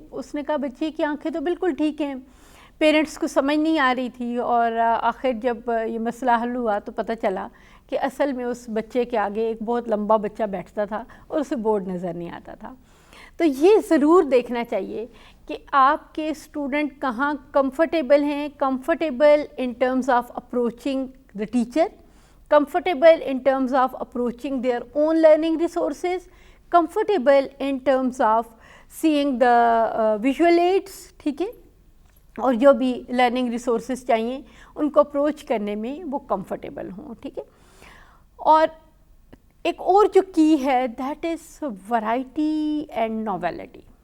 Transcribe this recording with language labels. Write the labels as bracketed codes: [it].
[ur] اس نے کہا بچے کی آنکھیں تو بالکل ٹھیک ہیں. پیرنٹس کو سمجھ نہیں آ رہی تھی اور آخر جب یہ مسئلہ حل ہوا تو پتہ چلا کہ اصل میں اس بچے کے آگے ایک بہت لمبا بچہ بیٹھتا تھا اور اسے بورڈ نظر نہیں آتا تھا. تو یہ ضرور دیکھنا چاہیے کہ آپ کے اسٹوڈنٹ کہاں کمفرٹیبل ہیں. [en] Comfortable in terms of approaching the teacher, comfortable in terms of approaching their own learning resources, comfortable in terms of seeing the visual aids. [ur] ٹھیک ہے، اور جو بھی لرننگ ریسورسز چاہیے ان کو اپروچ کرنے میں وہ کمفرٹیبل ہوں. ٹھیک ہے، اور ایک اور جو کی ہے [en] That is variety and novelty.